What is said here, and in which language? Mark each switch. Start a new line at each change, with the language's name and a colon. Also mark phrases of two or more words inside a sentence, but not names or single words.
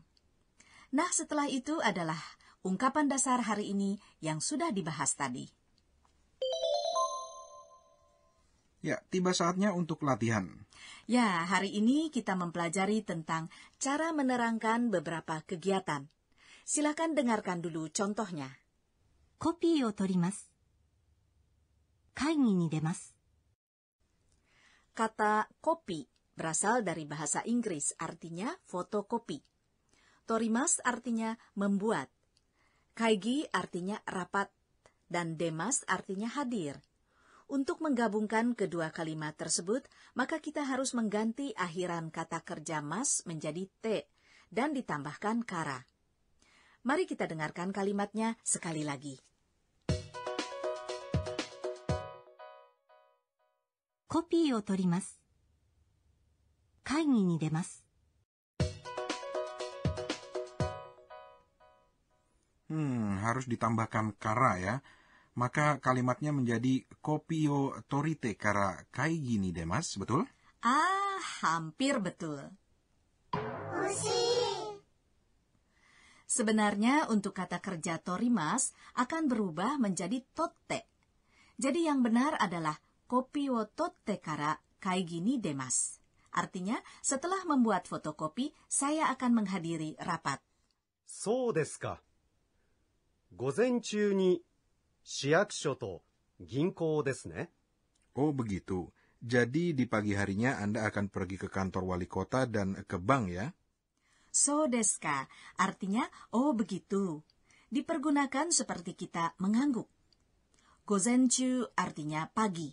Indonesian: Nah, setelah itu adalah ungkapan dasar hari ini yang sudah dibahas tadi. Ya, tiba saatnya untuk latihan. Ya, hari ini kita mempelajari tentang cara menerangkan beberapa kegiatan. Silakan dengarkan dulu contohnya.
Japanese: コピーを取ります。会議に出ます。
Indonesian: Kata kopi berasal dari bahasa Inggris, artinya fotokopi. Torimas artinya membuat. Kaigi artinya rapat. Dan demas artinya hadir. Untuk menggabungkan kedua kalimat tersebut, maka kita harus mengganti akhiran kata kerja mas menjadi te dan ditambahkan kara. Mari kita dengarkan kalimatnya sekali lagi.
Japanese: コピーを取ります。会議に出ます。
Indonesian: Harus ditambahkan kara ya. Maka kalimatnya menjadi
Japanese: コピーを取りてから会議に出ます,
Indonesian: betul? Ah, hampir betul. Sebenarnya untuk kata kerja torimas akan berubah menjadi totte. Jadi yang benar adalah
Japanese: コピーを取ってから会議に出ます.
Indonesian: Artinya, setelah membuat fotokopi, saya akan menghadiri rapat.
Japanese: そうですか。午前中に市役所と銀行ですね。
Indonesian: Oh begitu. Jadi di pagi harinya Anda akan pergi ke kantor wali kota dan ke bank ya?
Japanese: そうですか,
Indonesian: artinya, oh begitu. Dipergunakan seperti kita mengangguk. Gozenchu artinya pagi.